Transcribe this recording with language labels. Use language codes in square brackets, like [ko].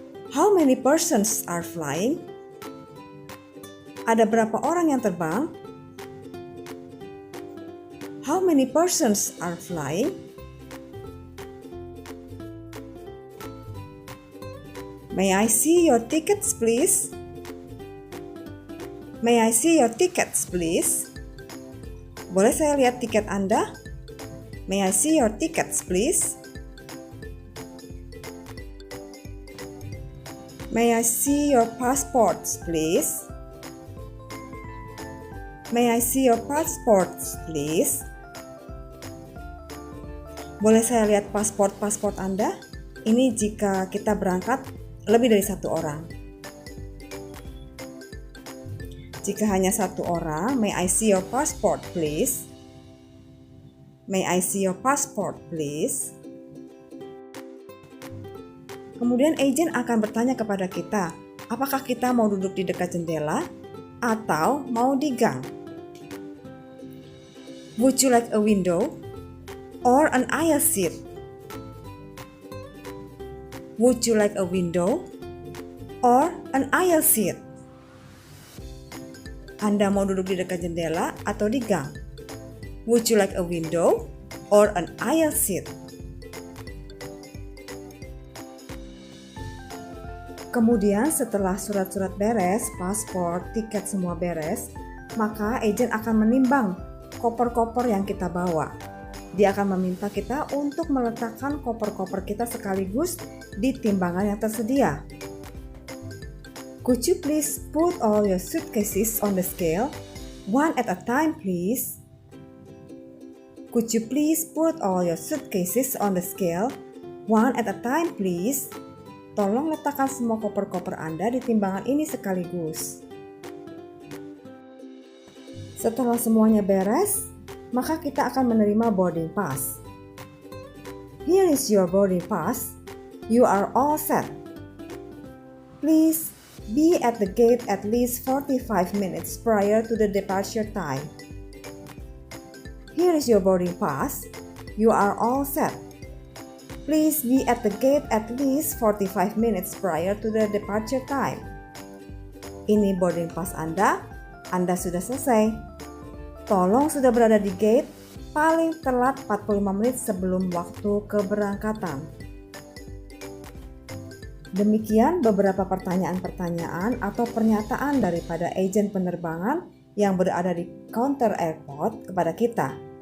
[en] How many persons are flying? [id] Ada berapa orang yang terbang? [en] How many persons are flying? May I see your tickets, please? May I see your tickets, please? [id] Boleh saya lihat tiket Anda? [en] May I see your tickets, please? May I see your passports, please? May I see your passports, please? [id] Boleh saya lihat pasport Anda? Ini jika kita berangkat lebih dari satu orang. Jika hanya satu orang, [en] may I see your passport, please? May I see your passport, please? [id] Kemudian agent akan bertanya kepada kita, apakah kita mau duduk di dekat jendela atau mau di gang? [en] Would you like a window or an aisle seat? Would you like a window or an aisle seat? [id] Anda mau duduk di dekat jendela atau di gang? [en] Would you like a window or an aisle seat? [id] Kemudian setelah surat-surat beres, paspor, tiket semua beres, maka agen akan menimbang koper-koper yang kita bawa. Dia akan meminta kita untuk meletakkan koper-koper kita sekaligus di timbangan yang tersedia. [en] Could you please put all your suitcases on the scale? One at a time, please. Could you please put all your suitcases on the scale? One at a time, please. [id] Tolong letakkan semua koper-koper Anda di timbangan ini sekaligus. Setelah semuanya beres, maka kita akan menerima boarding pass. [en] Here is your boarding pass. You are all set. Please be at the gate at least 45 minutes prior to the departure time. Here is your boarding pass. You are all set. Please be at the gate at least 45 minutes prior to the departure time. [id] Ini boarding pass Anda sudah selesai. Tolong sudah berada di gate paling telat 45 menit sebelum waktu keberangkatan. Demikian beberapa pertanyaan-pertanyaan atau pernyataan daripada agen penerbangan yang berada di counter airport kepada kita.